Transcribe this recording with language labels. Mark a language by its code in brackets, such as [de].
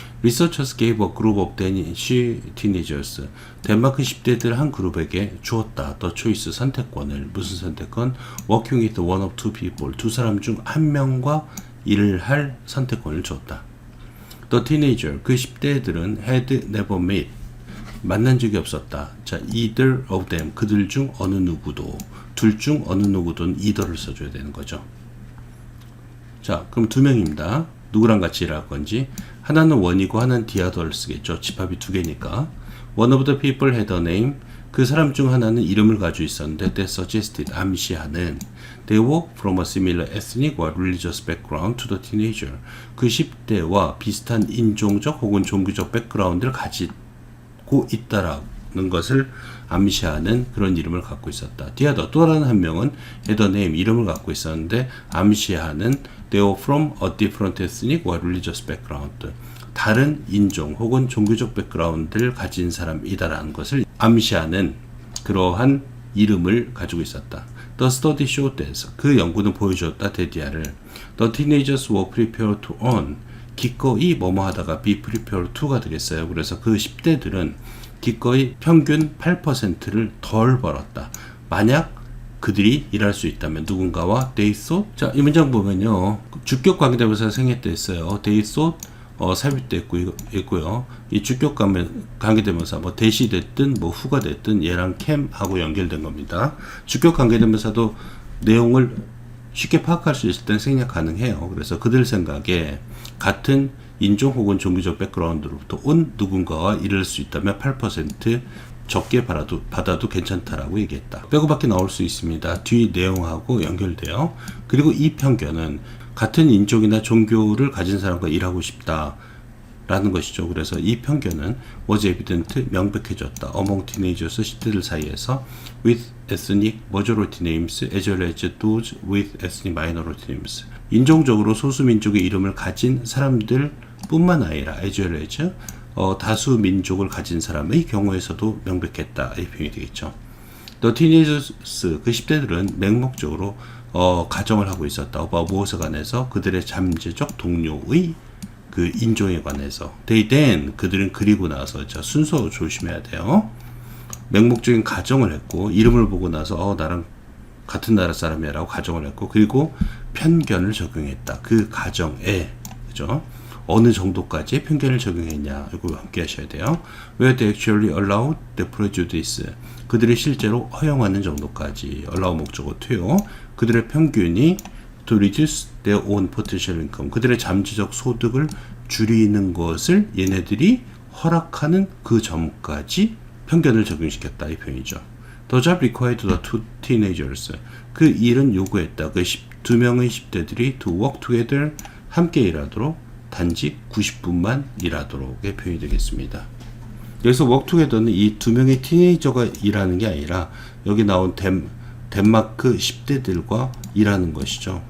[en] Researchers gave a group of Danish teenagers, [ko] 덴마크 10대들 한 그룹에게 주었다. [en] The choice, 선택권을. [ko] 무슨 선택권? [en] Working with one of two people, [ko] 두 사람 중 한 명과 일을 할 선택권을 주었다. [en] The teenager, [ko] 그 10대들은 [en] had never met, [ko] 만난 적이 없었다. 자, [en] either of them, [ko] 그들 중 어느 누구도, 둘 중 어느 누구도는 either를 써줘야 되는 거죠. 자, 그럼 두 명입니다. 누구랑 같이 일할 건지. 하나는 원이고 하나는 the other를 쓰겠죠. 집합이 두 개니까. [en] One of the people had a name, [ko] 그 사람 중 하나는 이름을 가지고 있었는데 [en] that suggested 암시하는 they were from a similar ethnic or religious background to the teenager. [ko] 그 10대와 비슷한 인종적 혹은 종교적 백그라운드를 가지고 있다라는 것을 암시하는 그런 이름을 갖고 있었다. [en] 디아더 [ko] 또 다른 한 명은 [en] had a name 이름을 갖고 있었는데 암시하는 they were from a different ethnic or religious background. [ko] 다른 인종 혹은 종교적 백그라운드를 가진 사람이다라는 것을 암시하는 그러한 이름을 가지고 있었다. [en] The study showed that [ko] 그 연구는 보여주었다. [en] 데디아를 The teenagers were prepared to earn 기꺼이 뭐뭐 하다가 be prepared to가 되겠어요. [ko] 그래서 그 10대들은 기꺼이 평균 8%를 덜 벌었다. 만약 그들이 일할 수 있다면 누군가와 [en] they thought [ko] 자, 이 문장 보면요. 주격 관계대명사 생략돼 있어요. they thought 삽입돼 있고요. 이 주격 관계대명사 뭐 대시 됐든 뭐 후가 됐든 얘랑 cam하고 연결된 겁니다. 주격 관계대명사도 내용을 쉽게 파악할 수 있을 땐 생략 가능해요. 그래서 그들 생각에 같은 인종 혹은 종교적 백그라운드로부터 온 누군가와 이룰 수 있다면 8% 적게 받아도 괜찮다라고 얘기했다. 빼고밖에 나올 수 있습니다. 뒤 내용하고 연결돼요. 그리고 이 편견은 같은 인종이나 종교를 가진 사람과 일하고 싶다라는 것이죠. 그래서 이 편견은 was evident 명백해졌다. [en] among teenagers 10대들 사이에서 with ethnic majority names as well as those with ethnic minority names [ko] 인종적으로 소수민족의 이름을 가진 사람들 뿐만 아니라 [en] as well as 다수 민족을 가진 사람의 경우에서도 명백했다. [ko] 이 표현이 되겠죠. The teenagers 그 10대들은 맹목적으로 가정을 하고 있었다. 무엇에 관해서 그들의 잠재적 동료의 그 인종에 관해서 [en] they then [ko] 그들은 그리고 나서 자 순서 조심해야 돼요. 맹목적인 가정을 했고 이름을 보고 나서 나랑 같은 나라 사람이야 라고 가정을 했고 그리고 편견을 적용했다. 그 가정에 그죠? 어느 정도까지 편견을 적용했냐 이거 함께 하셔야 돼요. [en] Where they actually allowed the prejudice [ko] 그들이 실제로 허용하는 정도까지 allow 목적어 to요. 그들의 평균이 [en] to reduce their own potential income [ko] 그들의 잠재적 소득을 줄이는 것을 얘네들이 허락하는 그 점까지 편견을 적용시켰다 이 표현이죠. [en] The job required the two teenagers [ko] 그 일은 요구했다. 그 두 명의 10대들이 [en] to work together [ko] 함께 일하도록 단지 90분만 일하도록의 표현이 되겠습니다. 여기서 work together는 이 두 명의 티네이저가 일하는 게 아니라 여기 나온 덴마크 10대들과 일하는 것이죠.